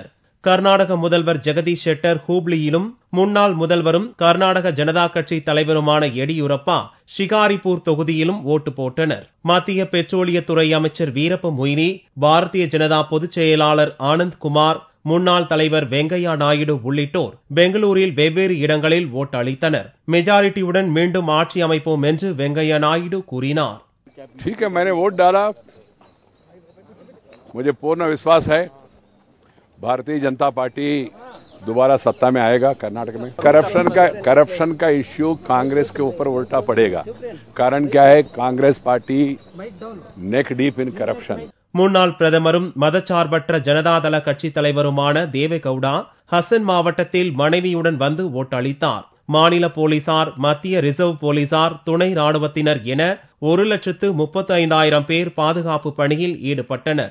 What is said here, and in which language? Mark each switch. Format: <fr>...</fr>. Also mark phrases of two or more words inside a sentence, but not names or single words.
<ta>கர்நாடக முதல்வர் ஜெகதீஷ் ஷெட்டர் ஹூப்ளியிலும், முன்னாள் முதல்வரும் கர்நாடக ஜனதா கட்சி தலைவருமான எடியூரப்பா ஷிகாரிபூர் தொகுதியிலும் ஓட்டு போட்டனர். மத்திய பெட்ரோலியத்துறை அமைச்சர் வீரப்ப மொய்லி, பாரதிய ஜனதா பொதுச் செயலாளர் ஆனந்த் குமார், முன்னாள் தலைவர் வெங்கையா நாயுடு உள்ளிட்டோர் பெங்களூரில் வெவ்வேறு இடங்களில் ஓட்டளித்தனர். மெஜாரிட்டியுடன் மீண்டும் ஆட்சி அமைப்போம் என்று வெங்கையா நாயுடு கூறினார்.</ta> <hi>ठीक है, मैंने वोट डाला. मुझे पूर्ण विश्वास है भारतीय जनता पार्टी दोबारा सत्ता में आएगा कर्नाटक में. करप्शन का इश्यू कांग्रेस के ऊपर उल्टा पड़ेगा. कारण क्या है, कांग्रेस पार्टी</hi> <en>neck deep in corruption.</en> <ta>முன்னாள் பிரதமரும் மதச்சார்பற்ற ஜனதாதள கட்சி தலைவருமான தேவேகவுடா ஹசன் மாவட்டத்தில் மனைவியுடன் வந்து ஓட்டளித்தார். மாநில போலீசார், மத்திய ரிசர்வ் போலீசார், துணை ராணுவத்தினர் என 1,35,000 பேர் பாதுகாப்பு பணியில் ஈடுபட்டனர்.</ta>